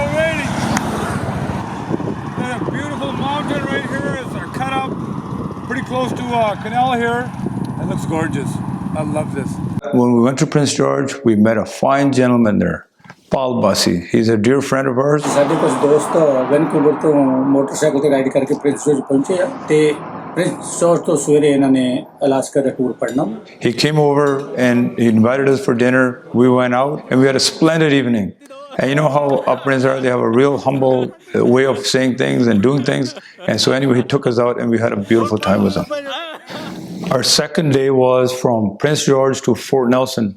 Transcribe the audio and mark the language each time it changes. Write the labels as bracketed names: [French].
[English] A beautiful mountain right here is cut up pretty close to canal here. It looks gorgeous. I love this. When we went to Prince George, we met a fine gentleman there, Paul Bussey. He's a dear friend of ours. [Punjabi] ਸਾਡੇ ਕੁਝ ਦੋਸਤ Vancouver ਤੋਂ motorcycle ਤੇ ride ਕਰਕੇ Prince George ਪਹੁੰਚੇ ਆ ਤੇ Prince George ਤੋਂ ਸਵੇਰੇ ਇਹਨਾਂ ਨੇ ਅਲਾਸਕਾ ਦਾ ਟੂਰ ਪੜਨਾ. [English] He came over and he invited us for dinner. We went out and we had a splendid evening. And you know how Uplands are, they have a real humble way of saying things and doing things. And so anyway, he took us out and we had a beautiful time with him. Our second day was from Prince George to Fort Nelson.